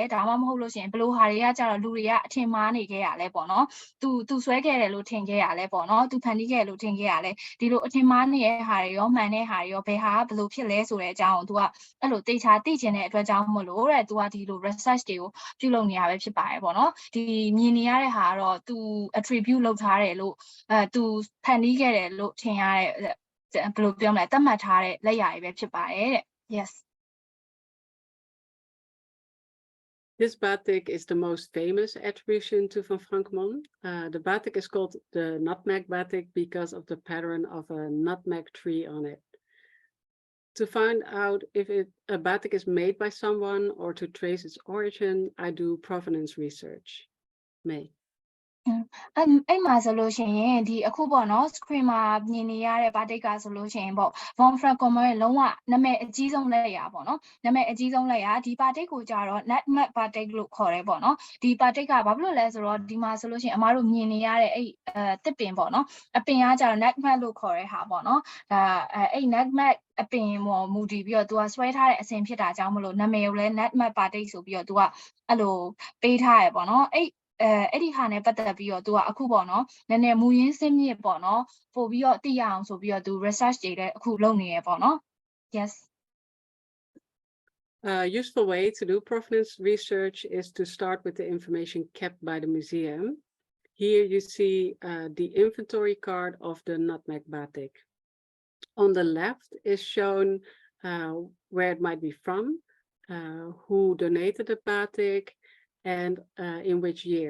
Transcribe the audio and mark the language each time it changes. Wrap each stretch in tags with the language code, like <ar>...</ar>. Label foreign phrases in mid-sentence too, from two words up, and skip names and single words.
<my>ဒါမှမဟုတ်လို့ရှိရင်ဘယ်လိုဟာတွေကကြတော့လူတွေကအထင်မှားနေခဲ့ရလဲပေါ့နော်သူဆွဲခဲ့တယ်လို့ထင်ခဲ့ရလဲပေါ့နော်သူဖန်တီးခဲ့တယ်လို့ထင်ခဲ့ရလဲဒီလိုအထင်မှားနေတဲ့ဟာတွေရောမှန်တဲ့ဟာတွေရောဘယ်ဟာကဘယ်လိုဖြစ်လဲဆိုတဲ့အကြောင်းကိုသူကအဲ့လိုတေချာသိချင်တဲ့အတွက်ကြောင့်မလို့တဲ့သူကဒီလို research တွေကိုပြုလုပ်နေရပဲဖြစ်ပါတယ်ပေါ့နော်ဒီမြင်နေရတဲ့ဟာကတော့သူ attribute လုပ်ထားတယ်လို့သူဖန်တီးခဲ့တယ်လို့ထင်ရတဲ့ဘယ်လိုပြောမလဲသတ်မှတ်ထားတဲ့လက်ရာတွေပဲဖြစ်ပါတယ်တဲ့ yes</my> <en>This batik is the most famous attribution to Van Frankman. The batik is called the nutmeg batik because of the pattern of a nutmeg tree on it. To find out if a batik is made by someone or to trace its origin, I do provenance research. May.</en> <my>အဲ့မှာဆိုလို့ရှိရင်ဒီအခုပေါ့နော် screen မှာမြင်နေရတဲ့ batik ကဆိုလို့ရှိရင်ပေါ့ Von Frankman ရဲ့လုံးဝနာမည်အကြီးဆုံးလက်ရာပေါ့နော်နာမည်အကြီးဆုံး လက်ရာဒီ batik ကိုကြတော့</my> <en>nutmeg batik</en> <my>လို့ခေါ်တယ်ပေါ့နော်ဒီ batik ကဘာဖြစ်လို့လဲဆိုတော့ဒီမှာဆိုလို့ရှိရင်အမားတို့မြင်နေရတဲ့အဲ့တစ်ပင်ပေါ့နော်အပင်ကကြတော့ nutmeg လို့ခေါ်တဲ့ဟာပေါ့နော်ဒါအဲ့ nutmeg အပင်ပေါ်မူတည်ပြီးတော့သူကဆွဲထားတဲ့အစဉ်ဖြစ်တာကြောင့်မလို့နာမည်ကိုလည်း</my> <en>nutmeg batik</en> <my>ဆိုပြီးတော့သူကအဲ့လိုပေးထားရပေါ့နော်အဲ့ဒီဟာနဲ့ပတ်သက်ပြီးတော့သူကအခုပေါ့နော်နည်းနည်းမူရင်းစင်းမြစ်ပေါ့နော်ပို့ပြီးတော့သိရအောင်ဆိုပြီးတော့သူ research တွေလည်းအခုလုပ်နေရပေါ့နော် yes</my> <en>A useful way to do provenance research is to start with the information kept by the museum. Here you see the inventory card of the nutmeg batik. On the left is shown where it might be from, who donated the batik, and in which year.</en>